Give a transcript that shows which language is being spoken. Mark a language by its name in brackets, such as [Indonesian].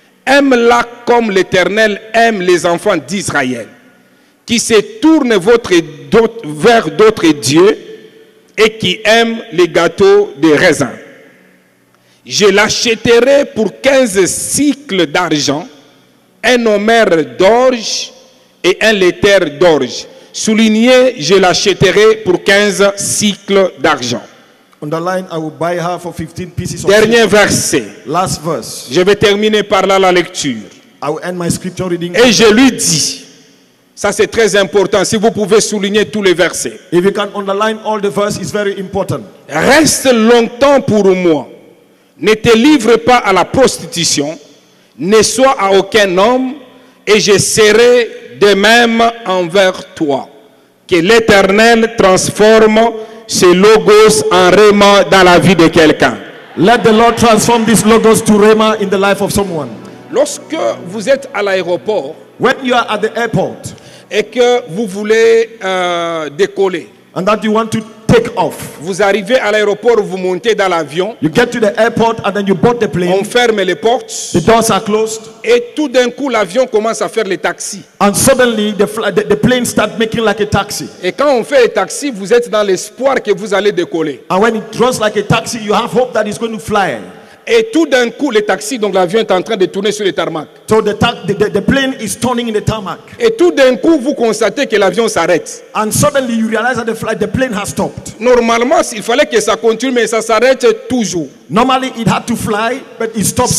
[French] Aime-la comme l'Éternel aime les enfants d'Israël, qui se tournent vers d'autres dieux et qui aiment les gâteaux de raisin. Je l'achèterai pour 15 cycles d'argent, un homère d'orge et un laiter d'orge. Souligné, je l'achèterai pour 15 cycles d'argent. [English] Underline, I will buy her for 15 pieces of [French] Dernier [English] silver. [French] verset. [English] Last verse. [French] Je vais terminer par là la lecture. [English] I will end my scripture reading. [French] Et je lui dis, ça c'est très important, si vous pouvez souligner tous les versets. [English] If you can underline all the verse, it's very important. [French] Reste longtemps pour moi. Ne te livre pas à la prostitution, ne sois à aucun homme, et je serai de même envers toi. Que l'Éternel transforme ce logos en rhéma dans la vie de quelqu'un. [English] Let the Lord transform this logos to rhema in the life of someone. [French] Lorsque vous êtes à l'aéroport [English] When you are at the airport [French] et que vous voulez décoller, [English] and that you want to take off, [French] vous arrivez à l'aéroport, vous montez dans l'avion, [English] you get to the airport and then you board the [French] on [English] plane. [French] ferme les portes [English] The doors are closed, [French] et tout d'un coup l'avion commence à faire les taxis. [English] and suddenly the plane starts making like a taxi. [French] Et quand on fait les taxis, vous êtes dans l'espoir que vous allez décoller. [English] And when it runs like a taxi, you have hope that it's going to fly. [French] Et tout d'un coup, les taxis, donc l'avion est en train de tourner sur les tarmacs. [English] So the plane is turning in the tarmac, [French] Et tout d'un coup, vous constatez que l'avion s'arrête. [English] and suddenly you realize that the plane has stopped. [French] Normalement, il fallait que ça continue, mais ça s'arrête toujours. [English] Normally it had to fly, but it stops